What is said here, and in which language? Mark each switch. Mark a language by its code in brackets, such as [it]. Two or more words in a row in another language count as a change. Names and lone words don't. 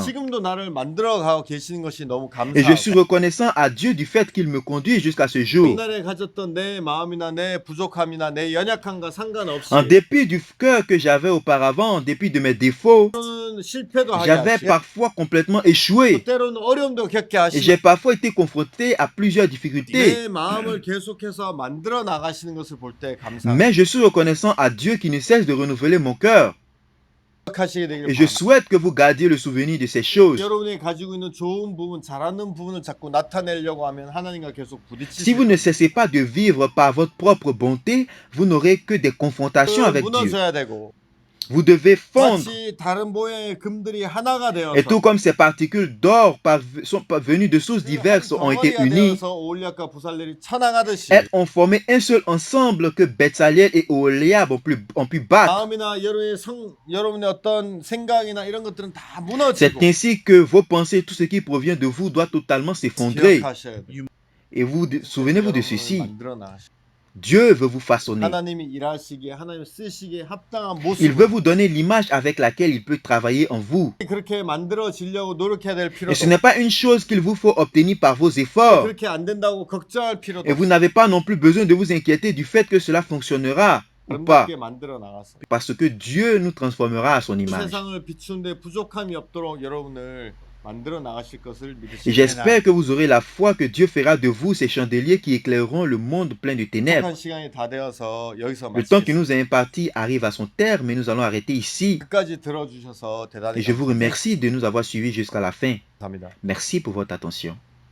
[ko] 지금도 나를 만들어 가고 계시는 것이 너무 [fr] Et je suis [ko] 감사하고 [fr] reconnaissant à Dieu du fait qu'il me conduit jusqu'à ce jour. [ko] 옛날에 가졌던 내 마음이나 내 부족함이나 내 연약함과 상관없이 [fr] En dépit du cœur que j'avais auparavant, en dépit de mes défauts, [ko] 때로는 실패도 하게 [fr] j'avais [ko] 하시고 [fr] parfois complètement échoué. [ko] 때로는 어려움도 겪게 [fr] Et j'ai [ko] 하시고 [fr] parfois été confronté à plusieurs difficultés. [ko] 내 마음을 계속해서 만들어 나가시는 것을 볼 때 감사합니다. [fr] Mais je suis reconnaissant à Dieu qui ne cesse de renouveler mon cœur. [ko] 기억하시게 되길 [fr] Et je [ko] 바랍니다. [fr] souhaite que vous gardiez le souvenir de ces choses. [ko] 여러분이 가지고 있는 좋은 부분, 잘하는 부분을 자꾸 나타내려고 하면 하나님과 계속 [fr] Si vous [ko] 부딪히시고 [fr] ne cessez pas de vivre par votre propre bonté, vous n'aurez que des confrontations avec Dieu. [ko] 무너져야 되고 [fr] Vous devez fondre. [ko] 마치 다른 모양의 금들이 하나가 되어서 [fr] Et tout comme ces particules d'or sont venues de sources diverses ont été [ko] 덩어리가 [fr] unies, [ko] 되어서 오올리압과 부살렐이 쳐나가듯이 [fr] elles ont formé un seul ensemble que Bethsaliel et Oholiab ont pu battre. [ko] 마음이나 여러분의 어떤 생각이나 이런 것들은 다 [fr] C'est [ko] 무너지고 [fr] ainsi que vos pensées, tout ce qui provient de vous doit totalement s'effondrer. [ko] 기억하셔야 돼요. [fr] Et vous, souvenez-vous de [ko] 여러분을 [fr] ceci. [ko] 만들어 나가시고 [fr] Dieu veut vous façonner. [ko] 하나님이 일하시기에 하나님 쓰시기에 합당한 [fr] Il veut [ko] 모습 [fr] vous donner l'image avec laquelle il peut travailler en vous. [ko] 그렇게 만들어지려고 노력해야 될 [fr] Et [ko] 필요도 [fr] ce n'est pas une chose qu'il vous faut obtenir par vos efforts. [ko] 그렇게 안 된다고 걱정할 필요도 [fr] Et vous n'avez pas non plus besoin de vous inquiéter du fait que cela fonctionnera ou pas. [ko] 아름답게 만들어 나갔어요. [fr] Parce que Dieu nous transformera à son image. [ko] 세상을 비추는데 부족함이 없도록 여러분을 만들어 나가실 것을 [fr] Et [ko] 믿으시기 [fr] j'espère que vous aurez la foi que Dieu fera de vous ces chandeliers qui éclaireront le monde plein de ténèbres. [ko] 한 시간이 다 되어서 여기서 [fr] Le temps qui [ko] 마치겠습니다. [fr] nous est imparti arrive à son terme et nous allons arrêter ici. [ko] 끝까지 들어주셔서 대단히 [fr] Et je vous remercie de nous avoir suivis jusqu'à la fin. [ko] 감사합니다. [fr] Merci pour votre attention.